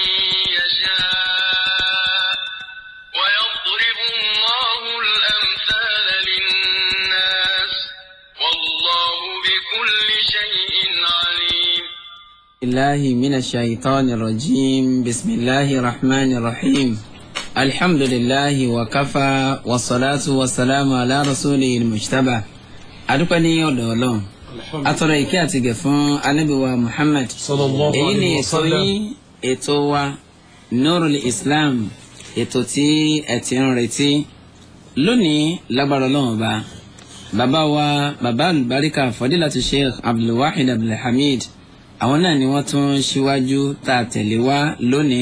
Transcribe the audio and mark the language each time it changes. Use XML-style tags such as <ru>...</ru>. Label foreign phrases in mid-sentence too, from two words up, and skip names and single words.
<ar>يشاء ويضرب الله الأمثال للناس والله بكل شيء عليم. الله من الشيطان الرجيم. بسم الله الرحمن الرحيم. الحمد لله وكفى والصلاة والسلام على رسوله المجتبى.</ar> <yo>adúpẹ́ ní ọ̀dọ̀ Ọlọ́run atọrọ ìkẹ́ àti ìgẹ̀ fún Ànábì wa Muhammad. èyí ni ètò yín ètò wa Nurul Islam, ètò tí ẹ ti ń retí lónìí lágbára Ọlọ́run ọba. bàbá wa bàbá àlùbáríkà Fadilatu Sheikh Abdulwahid Abdulhamid, àwọn náà ni wọ́n tún ṣíwájú tá a tẹ̀lé wá lónìí.</yo>